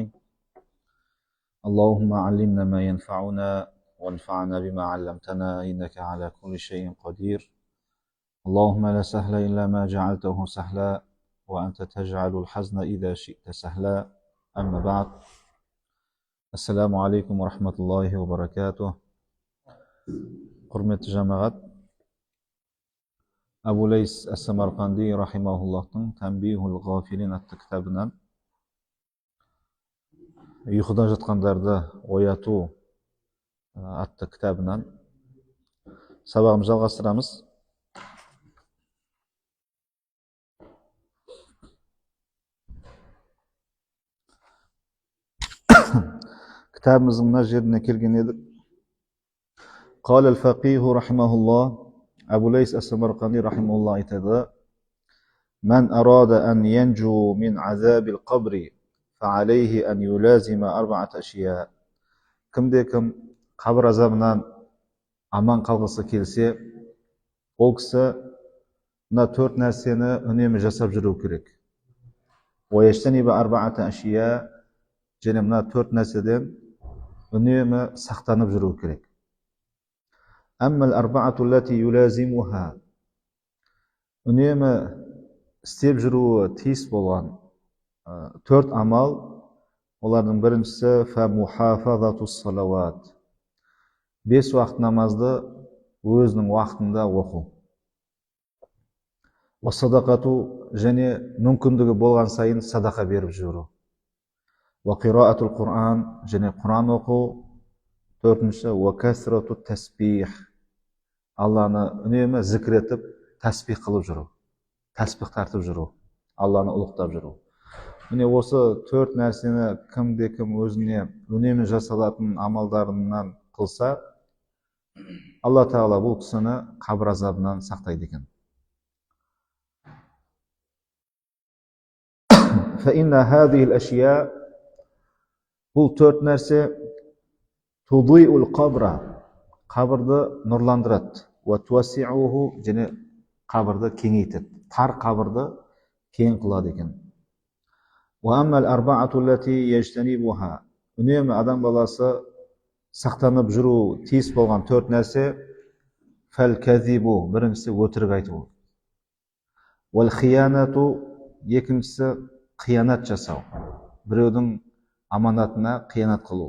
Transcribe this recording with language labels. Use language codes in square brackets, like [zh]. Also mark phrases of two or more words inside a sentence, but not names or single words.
[ar] اللهم علمنا ما ينفعنا وانفعنا بما علمتنا، إنك على كل شيء قدير. اللهم لا سهل إلا ما جعلته سهلا، وأنت تجعل الحزن إذا شئت سهلا. أما بعد، السلام عليكم ورحمة الله وبركاته. [kk] Құрметті жамағат, Абу Лейс Ас-Самарқанди рахимахуллахтың Танбихул ғафилин атты кітабынан ұйқыда жатқандарды ояту атты кітабынан сабағымызды жалғастырамыз. Кітабымыздың мына жеріне келген едік. [ar] قال الفقيه رحمه الله، أبو ليس السمرقندي رحمه الله айтады: من أراد أن ينجو من عذاب القبر فعليه أن يلازم أربعة أشياء. [kk] Кімде-кім қабір азабынан аман қалғысы келсе, ол кісі мына төрт нәрсені үнемі жасап жүру керек. [ar] ويجتنب أربعة أشياء, [kk] және мына төрт нәрседен үнемі сақтанып жүру керек. [ar] أما الأربعة التي يلازمها, [kk] үнемі істеп жүруі тиіс болған төрт амал, олардың біріншісі [ar] فَمُحَافَظَةُ الصَّلَوَاتِ, [kk] 5 уақыт намазды өзінің уақытында оқу. وَصَدَقَةُ, және мүмкіндігі болған сайын садақа беріп жүру. [ar] وَقِرَاءَةُ الْقُرْآن, [kk] және Құран оқу. [ar] Төртінші وَكَثْرَةُ التَّسْبِيحِ, [kk] Алланы үнемі зікір етіп, тәсбих қылып жүру, тәсбих тартып жүру, Алланы ұлықтап жүру. Міне осы төрт нәрсені кімде-кім өзіне үнемі жасалатын амалдарынан қылса, Алла Тағала бұл кісіні қабір азабынан сақтайды екен. [ar] فَإِنَّ هَذِهِ الْأَشْيَاء, [kk] бұл төрт нәрсе [ar] تُضِيءُ الْقَبْرَ, [kk] қабірді нұрландырады. [ar] وَتُوَسِّعُهُ, [kk] және қабірді кеңейтеді, тар қабірді кең қылады екен. [ar] وَأَمَّا الْأَرْبَعَةُ الَّتِي يَجْتَنِبُهَا, [kk] үнемі адам баласы сақтанып жүру тиіс болған төрт нәрсе فَالْكَذِبُ, біріншісі өтірік айту. وَالْخِيَانَةُ, екіншісі қиянат жасау, біреудің аманатына қиянат қылу.